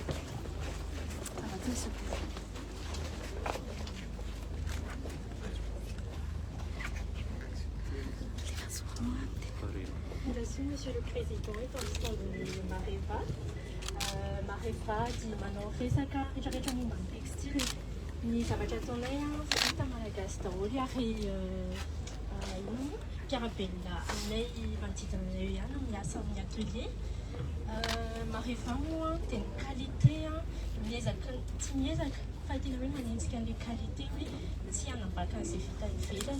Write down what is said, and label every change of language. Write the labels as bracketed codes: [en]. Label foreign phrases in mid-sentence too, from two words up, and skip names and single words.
[fr] Monsieur le Président, est dans le stand de Mareva. [mg] Mareva [fr] dit maintenant [mg] resaka rehetrarehetra momba ny textile. Ny zavatra ataonay vita malagasy daholo ary Carabella aminay manodidina anay eo ihany miasa amin'ny atelier. Mareva moa dia ny qualité miezaka tsy miezaka fa tena hoe manenjika an'ilay qualité hoe tsy hanambaka an'izay vita ivelany.